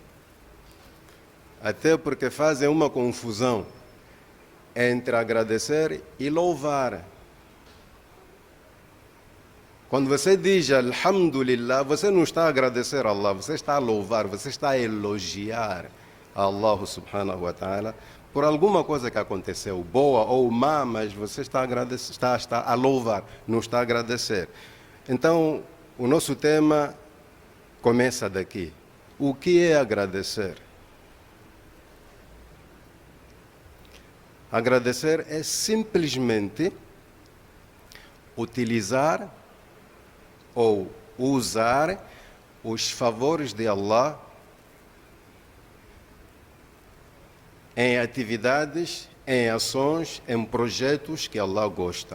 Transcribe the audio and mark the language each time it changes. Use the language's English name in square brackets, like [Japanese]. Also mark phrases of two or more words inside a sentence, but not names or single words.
[Portuguese] Até porque fazem uma confusão entre agradecer e louvar. Quando você diz Alhamdulillah, você não está a agradecer a Allah, você está a louvar, você está a elogiar a Allah [Arabic] سبحانه وتعالى [Portuguese] por alguma coisa que aconteceu, boa ou má, mas você está a louvar, não está a agradecer. Então, o nosso tema começa daqui. O que é agradecer? Agradecer é simplesmente utilizar ou usar os favores de Allah em atividades, em ações, em projetos que Allah gosta.